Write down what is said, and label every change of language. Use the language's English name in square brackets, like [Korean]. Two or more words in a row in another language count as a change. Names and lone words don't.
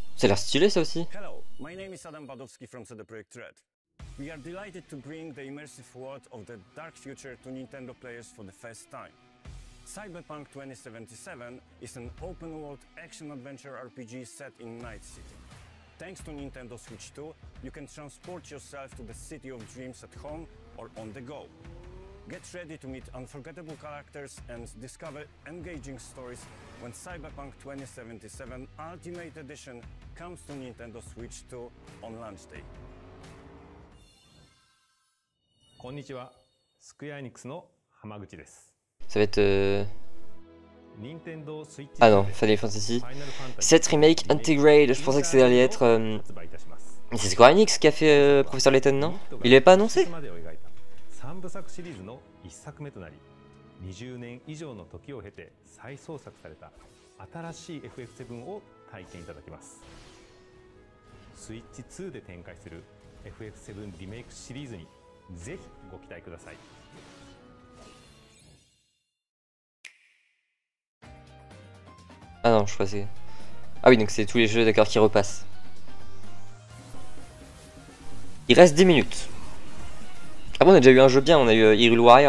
[French] Ça a l'air stylé ça aussi. [English] Hello, my name is Adam Badowski from CD Projekt Red. We are delighted to bring the immersive world of the dark future to Nintendo players for the first time. Cyberpunk 2077 is an open-world action-adventure RPG set in Night City. Thanks to Nintendo Switch 2, you can transport yourself to the City of Dreams at home or on the go. Get ready to meet unforgettable characters and discover engaging stories when Cyberpunk 2077 Ultimate Edition comes to Nintendo Switch 2 on launch day. [Japanese] こんにちは、スクエアエニックスの浜口です。 [French] Ça va être Ah non, Final Fantasy 7 Remake Integrate, je pensais que ça allait être... Mais c'est Square Enix qui a fait Professeur Layton, non? Il l'avait pas annoncé? [Japanese] 3 部作シリーズの1作目となり、20年以上の時を経て再創作された新しい FF7 を体験いただきます。スイッチ2で展開する FF7 リメイクシリーズにぜひご期待ください。 [French] Ah non, je croisais. Ah oui, donc c'est tous les jeux d'accord qui repassent. Il reste 10 minutes. Ah bon, on a déjà eu un jeu bien, on a eu Hyrule Warrior.